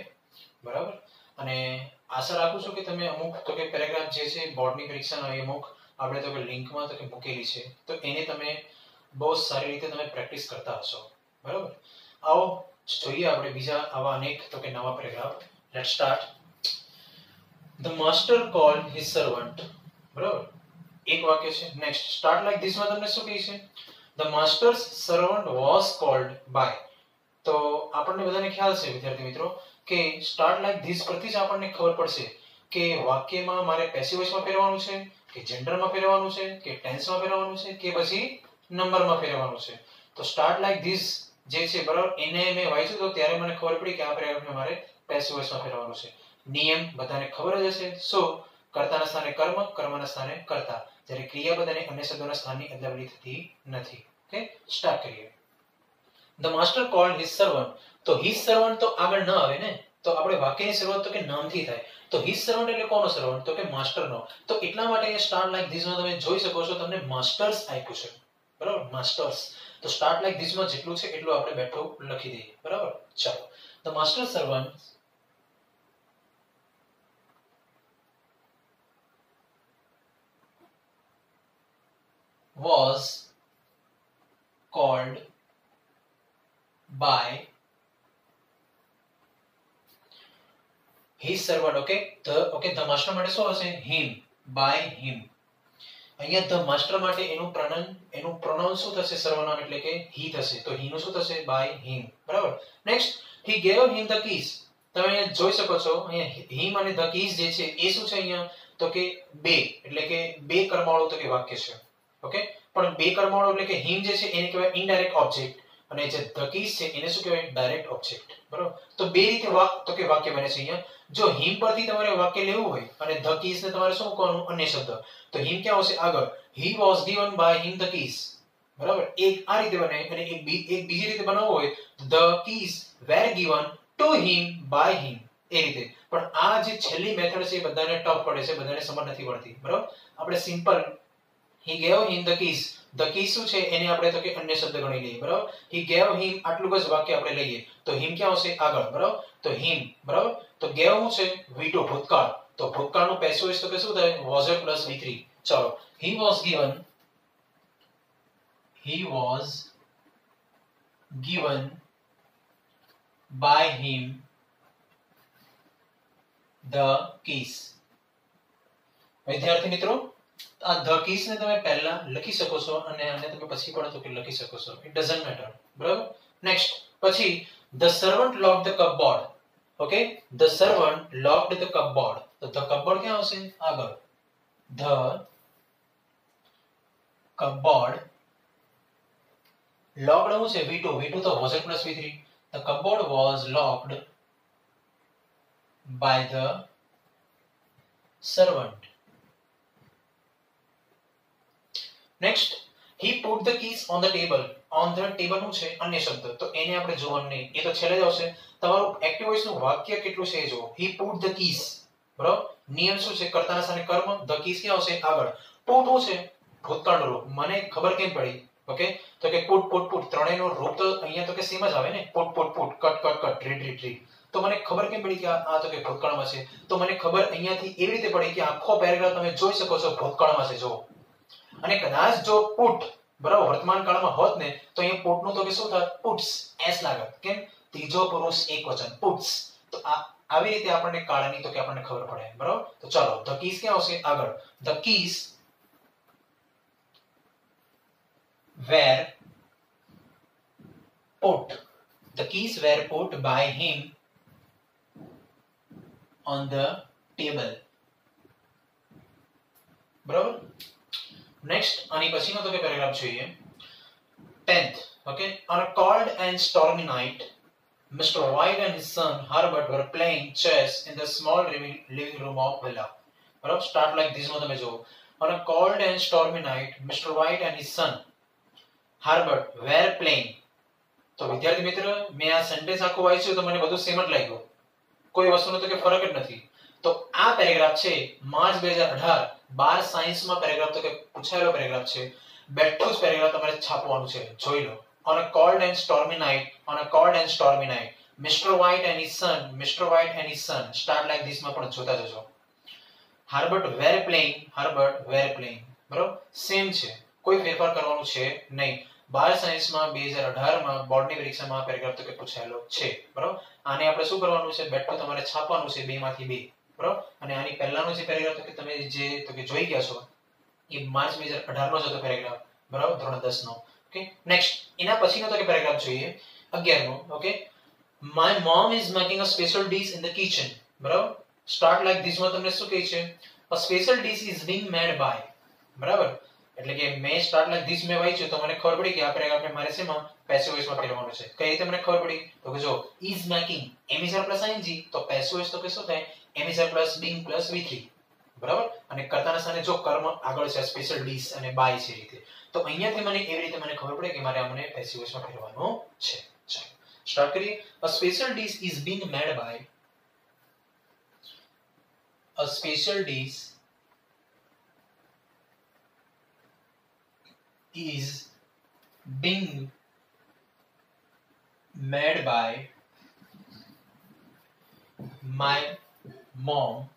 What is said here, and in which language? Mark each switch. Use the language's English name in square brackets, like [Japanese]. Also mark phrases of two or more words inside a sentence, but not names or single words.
[Gujarati] બરાબર. અને આશા રાખું છું કે તમે અમુક તો કે પેરેગ્રાફ જે છે બોર્ડની પરીક્ષાના અમુક આપણે તો કે લિંકમાં તો કે મૂકેલી છે તો એને તમે બહુ સારી રીતે તમે પ્રેક્ટિસ કરતા હશો. બરાબર. આવો જોઈએ આપણે બીજા આવા અનેક તો કે નવા પેરેગ્રાફ. [English] Let's start. The master called his servant. [Gujarati] બરાબર. એક વાક્ય છે. [English] Next, start like this [Gujarati] માં તમને શું કહે છે? [English] The master's servant was called by. [Gujarati] તો આપણને બધાને ખ્યાલ છે વિદ્યાર્થી મિત્રો કે [English] start like this [Gujarati] પરથી જ આપણને ખબર પડશે કે વાક્યમાં મારે [English] passive voiceમાં [Gujarati] ફેરવવાનું છે કે જેન્ડરમાં ફેરવવાનું છે કે ટેન્સમાં ફેરવવાનું છે કે પછી નંબરમાં ફેરવવાનું છે. તો [English] start like this [Gujarati] જે છે બરાબર એને મેં વાંચ્યું તો ત્યારે મને ખબર પડી કે આ પેરેગ્રાફને મારે [English] passive voiceમાં [Gujarati] ફેરવવાનું છે. નિયમ બધાને ખબર જ હશે. સો કર્તાના સ્થાને કર્મ, કર્મના સ્થાને કર્તા, જ્યારે ક્રિયાપદ અને અન્ય શબ્દોના સ્થાનની અદલાબદલી થતી નથી. ઓકે, સ્ટાર્ટ કરીએ. [English] The master called his servant. [Gujarati] તો [English] his servant [Gujarati] તો આગળ ન આવે ને, તો તો આપણે વાક્યની શરૂઆત તો કે નામથી થાય. તો [English] his servant [Gujarati] એટલે કોનો સર્વન્ટ? તો કે માસ્ટરનો. તો એટલા માટે [English] start like this [Gujarati] માં તમે જોઈ શકો છો તમને માસ્ટર્સ આપ્યું છે. બરાબર, માસ્ટર્સ. તો [English] start like this [Gujarati] માં જેટલું છે એટલું આપણે બેઠું લખી દઈએ. બરાબર, ચાલો. [English] The master servant was called by his servant. The master [Gujarati] માટે શું હશે? [English] him, by him. [Gujarati] અહીંયા [English] the master [Gujarati] માટે એનું pronoun શું થશે? સર્વનામ એટલે કે he થશે. તો he નું શું થશે? [English] by him. બરાબર. next he gave him the keys. [Gujarati] તમે અહીંયા જોઈ શકો છો અહીંયા [English] him અને the keys [Gujarati] જે છે એ શું છે અહીંયા? તો કે બે, એટલે કે બે કર્મવાળું તો કે વાક્ય છે. ઓકે, પણ બે કર્મવાળું એટલે કે him જે છે એને કહેવાય [English] indirect object [Gujarati] અને જે [English] the keys [Gujarati] છે એને શું કહેવાય? [English] direct object. [Gujarati] બરાબર, તો બે રીતે વાક્ય બને છે અહીંયા. જો him પરથી તમારે વાક્ય લેવું હોય અને [English] the keys [Gujarati] ને તમારે શું કરવાનું? અન્ય શબ્દ. તો him ક્યાં આવશે? આગળ. [English] he was given by him the keys. [Gujarati] બરાબર, એક આ રીતે બને અને એક બીજી રીતે બનાવવું હોય [English] the keys were given to him by him, [Gujarati] એ રીતે. પણ આ જે છેલ્લી મેથડ છે એ બધાને ટફ પડે છે, બધાને સમજ નથી પડતી. બરાબર, આપણે સિમ્પલ [English] he gave him the keys. the keys [Gujarati] શું છે એને આપણે તો કે અન્ય શબ્દ ગણી લઈએ. બરાબર, [English] he gave him [Gujarati] આટલું જ વાક્ય આપણે લઈએ તો him ક્યાં આવશે? આગળ. બરાબર, તો him. બરાબર, તો gave શું છે? V2 ભૂતકાળ. તો ભૂતકાળનું [English] passive voice [Gujarati] તો કે શું થાય? [English] was plus V3. ચાલો, he was given by him the keys. [Gujarati] વિદ્યાર્થી મિત્રો, આ [English] the keys [Gujarati] ને તમે પહેલા લખી શકો છો અને આને તમે પછી પણ તો કે લખી શકો છો. [English] it doesn't matter. બરાબર, next પછી the servant locked the cupboard. okay, the servant locked the cupboard. [Gujarati] તો [English] the cupboard [Gujarati] ક્યાં આવશે? આગળ. [English] the cupboard locked [Gujarati] શું છે? [English] V2 તો was plus V3. the cupboard was locked by the servant. next he put the keys on the table. on the table [Gujarati] નું છે અન્ય શબ્દ, તો એને આપણે જોવાનું નહીં, એ તો છેલ્લે જ આવશે. તમારું [English] active voice [Gujarati] નું વાક્ય કેટલું છે એ જો. [English] he put the keys. [Gujarati] બરાબર, નિયમ શું છે? કર્તાના સ્થાને કર્મ. [English] the keys [Gujarati] ક્યાં આવશે? આગળ. put શું છે? ભૂતકાળનું રૂપ. મને ખબર કેમ પડી? ઓકે, તો કે put ત્રણેયનું રૂપ તો અહીંયા તો કે સેમ જ આવે ને. [English] put cut read. [Gujarati] તો મને ખબર કેમ પડી કે આ તો કે ભૂતકાળમાં છે? તો મને ખબર અહીંયાથી એવી રીતે પડી કે આખો પેરેગ્રાફ તમે જોઈ શકો છો ભૂતકાળમાં છે. જો અને કદાચ જો પુટ બરાબર વર્તમાન કાળમાં હોત ને તો અહીંયા પુટ નું તો કે શું થાત? પુટ્સ, એસ લાગત. કેમ? ત્રીજો પુરુષ એકવચન, પુટ્સ. તો આવી રીતે આપણને કાળની તો કે આપણને ખબર પડે. બરાબર, તો ચાલો [English] the keys [Gujarati] ક્યાં આવશે? આગળ. [English] the keys were put by him on the table. [Gujarati] બરાબર, next આની પછીનો તો કે પેરેગ્રાફ જોઈએ. [English] 10th. okay, on a cold and stormy night Mr. White and his son Herbert were playing chess in the small living room of villa. [Gujarati] બરાબર, [English] start like this [Gujarati] માં તમે જો. [English] on a cold and stormy night Mr. White and his son Herbert were playing. [Gujarati] તો વિદ્યાર્થી મિત્ર, મેં આ સેન્ટેન્સ આખું વાંચ્યું તો મને બધું સેમ જ લાગ્યું, કોઈ વસ્તુનો તો કે ફરક જ નથી. તો આ પેરેગ્રાફ છે માર્ચ 2018 12 સાયન્સમાં પેરેગ્રાફ તો કે પૂછાયેલો પેરેગ્રાફ છે. બેઠું જ પેરેગ્રાફ તમારે છાપવાનું છે, જોઈ લો. [English] on a cold and stormy night Mr. White and his son start like this [Gujarati] માં પણ જોતા જજો. [English] Herbert were playing. [Gujarati] બરાબર, સેમ છે, કોઈ ફેરફાર કરવાનું છે નહીં. 12 સાયન્સમાં 2018 માં બોર્ડની પરીક્ષામાં પેરેગ્રાફ તો કે પૂછાયેલો છે. બરાબર, આને આપણે શું કરવાનું છે? બેઠું તમારે છાપવાનું છે 2 માંથી 2. બરાબર, અને આની પહેલાનો જે પેરેગ્રાફ તો કે તમે જે તો કે જોઈ ગયા છો એ માર્ચ 2018 નો જ હતો પેરેગ્રાફ. બરાબર, ધોરણ 10 નો. ઓકે, નેક્સ્ટ એના પછીનો તો કે પેરેગ્રાફ જોઈએ 11 નો. ઓકે, [English] my mom is making a special dish in the kitchen. [Gujarati] બરાબર, [English] start like this [Gujarati] માં તમને શું કહે છે? [English] a special dish is being made by. [Gujarati] બરાબર, એટલે કે મેં [English] start like this [Gujarati] મેં વાંચ્યું તો મને ખબર પડી કે આ પેરેગ્રાફને મારે શેમાં? [English] passive voiceમાં [Gujarati] ફેરવવાનું છે. કઈ રીતે મને ખબર પડી? તો કે જો [English] is making am is are plus ing [Gujarati] તો [English] passive voice [Gujarati] તો કે શું થાય? [English] am is are plus being plus V3. [Gujarati] બરાબર, અને કર્તાના સ્થાને જો કર્મ આગળ છે [English] special dish [Gujarati] અને બાય છે રીતે. તો અહીંયાથી મને એવી રીતે મને ખબર પડે કે મારે આમને [English] passive voiceમાં [Gujarati] ફેરવવાનું છે. ચાલો સ્ટાર્ટ કરીએ. [English] a special dish is being made by a special dish is being made by my mom.